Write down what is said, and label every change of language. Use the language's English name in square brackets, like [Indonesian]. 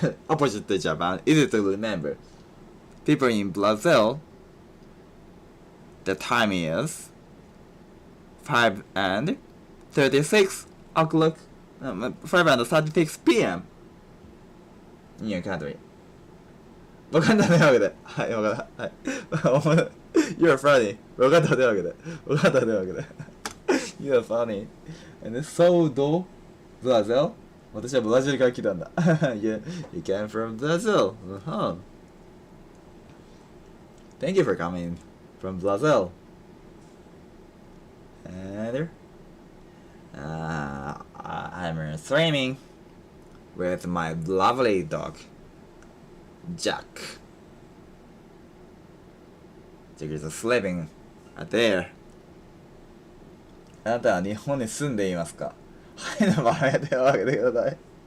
[English] Opposite to Japan, easy to remember. People in Brazil, the time is 5:36 o'clock, 5:36 p.m. in your country. [Japanese] 分かったというわけで、はい、分かった。はい。 [English] You're funny. [Japanese] 分かったというわけで、分かったというわけで。 [English] You're funny. And so do Brazil. [Japanese] 私はブラジルから来たんだ。 [English] you came from Brazil. Thank you for coming from Brazil. And I'm swimming with my lovely dog, Jack. Jack is sleeping out there. [Japanese] あなたは日本に住んでいますか？はい、名前で手を挙げてください。